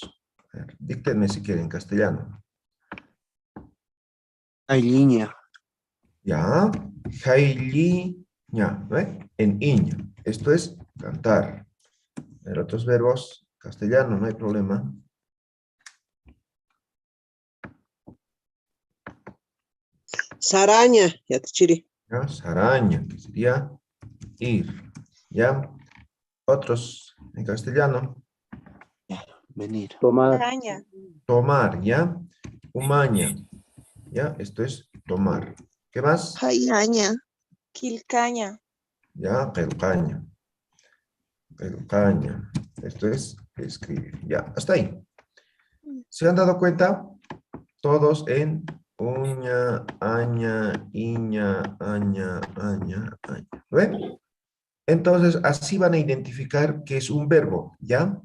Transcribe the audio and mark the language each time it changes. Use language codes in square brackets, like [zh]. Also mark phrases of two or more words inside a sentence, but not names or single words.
[es] A ver, díctenme si quieren en castellano. [ay] Ailiña. [es] ¿Ya? Jailiña, ¿ve? En iña. Esto es cantar. A ver, otros verbos, castellano, no hay problema. [ay] Saraña, yatichiri. [es] ¿Ya? Saraña, que sería ir. ¿Ya? Otros en castellano. Venir. [ay] Araña. [es] Tomar, ¿ya? Umaña, ¿ya? Esto es tomar. ¿Qué más? [ay] Jayaña. Quilcaña. Ya, quelcaña. Quelcaña. [es] Esto es escribir. Ya, hasta ahí. ¿Se han dado cuenta? Todos en uña, aña, iña, aña, aña, aña. ¿Ven? Entonces, así van a identificar que es un verbo, ¿ya?